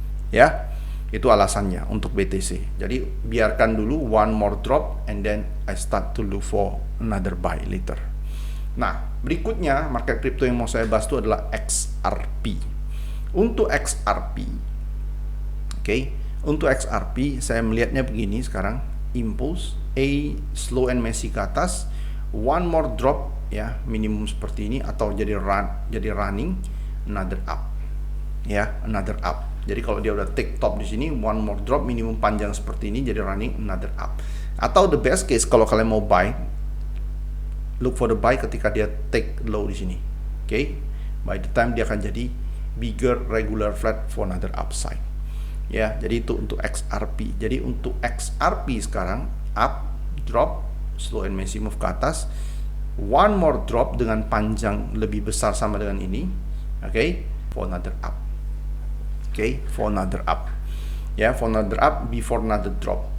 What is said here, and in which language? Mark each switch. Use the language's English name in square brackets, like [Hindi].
[Indonesian] Ya, itu alasannya untuk BTC. Jadi biarkan dulu [English] one more drop, and then I start to look for another buy later. [Indonesian] Nah, berikutnya market crypto yang mau saya bahas itu adalah XRP. Untuk XRP, untuk XRP saya melihatnya begini sekarang. [English] impulse, A slow and messy ke atas, one more drop ya, minimum [Indonesian] seperti ini, atau jadi [English] running, another up ya, another up. [Indonesian] Jadi kalau dia udah take top di sini, [English] one more drop, [Indonesian] minimum panjang seperti ini, jadi running, another up. Atau the best case kalau kalian mau buy, [English] look for the buy [Indonesian] ketika dia take low di sini. [English] Oke, by the time [Indonesian] dia akan jadi [English] bigger regular flat for another upside. [Indonesian] Ya, jadi itu untuk XRP. Jadi untuk XRP sekarang up, drop, [English] slow and messy move [Indonesian] ke atas, [English] one more drop [Indonesian] dengan panjang lebih besar sama dengan ini. [English] Oke, for another up. Oke, for another up. Ya, for another up before another drop.